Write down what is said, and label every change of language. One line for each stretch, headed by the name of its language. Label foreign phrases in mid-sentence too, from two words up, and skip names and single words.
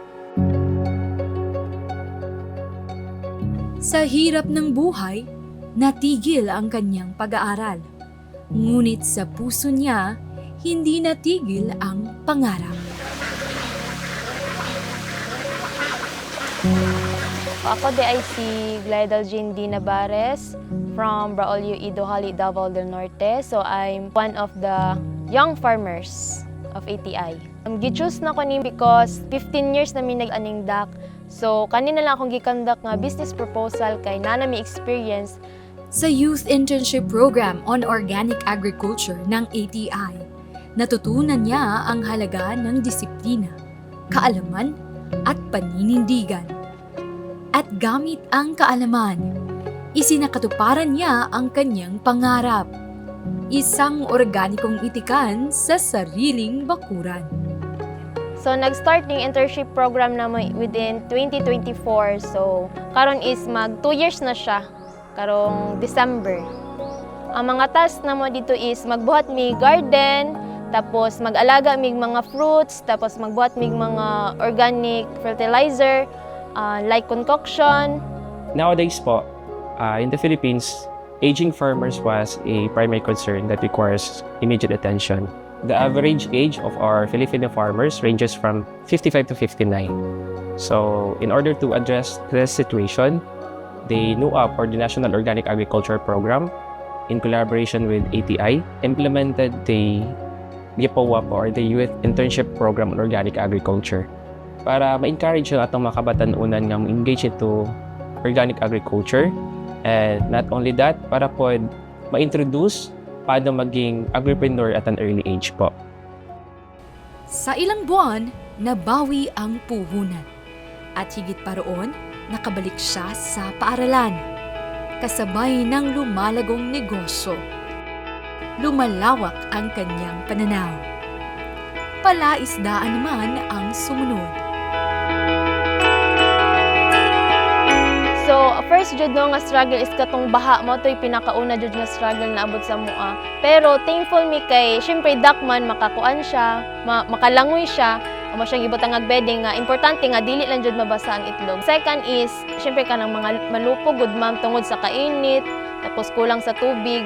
Filipino: Sa hirap ng buhay, natigil ang kanyang pag-aaral. Ngunit sa puso niya, hindi natigil ang pangarap. Ako ay si Glidel Jean D.
English: Navarez from Braulio Idohali, Davao del Norte. So I'm one of the young farmers of ATI.
Cebuano: Gi-choose na ko ni because 15 years na mi nag-aning DAC. So kanina lang akong gikandak nga
English: business proposal
Cebuano: kay nami experience sa Youth Internship Program on Organic Agriculture ng ATI.
Filipino: Natutunan niya ang halaga ng disiplina, kaalaman at paninindigan. At gamit ang kaalaman, isinakatuparan niya ang kanyang pangarap. Isang organikong itikan sa sariling bakuran. So nag-start ng
English: internship program
Filipino: naman within 2024.
Cebuano: So karon is mag 2 years na siya, karong December. Ang mga task namo dito is magbuhat mi garden, tapos mag-alaga mig mga fruits, tapos magbuhat mig mga
English: organic fertilizer, like concoction. Nowadays po, in the Philippines, aging farmers was a primary concern that requires immediate attention. The average age of our Filipino farmers ranges from 55 to 59. So, in order to address this situation, the NUAP, or the National Organic Agriculture Program, in collaboration with ATI, implemented the YPOAP, or the Youth Internship Program on Organic Agriculture,
Cebuano: para ma-encourage yung atong mga kabatanunan nga
English: engage into organic agriculture. And not only that,
Filipino: para po ma-introduce paano maging agripreneur
English: at an early age
Filipino: po. Sa ilang buwan, nabawi ang puhunan. At higit pa roon, nakabalik siya sa paaralan. Kasabay ng lumalagong negosyo. Lumalawak ang kanyang pananaw. Palaisdaan naman ang sumunod.
Cebuano: So, first jud no nga struggle is katong baha mo to'y pinakauna jud nga struggle na abot sa mua. Pero thankful mi kay syempre dakman makakuan siya, makalangoy siya, amo siyang ibutang nga bedding nga importante nga dili lang jud mabasa ang itlog. Second is syempre kanang mga malupog gud ma'am tungod sa kainit, tapos kulang sa tubig.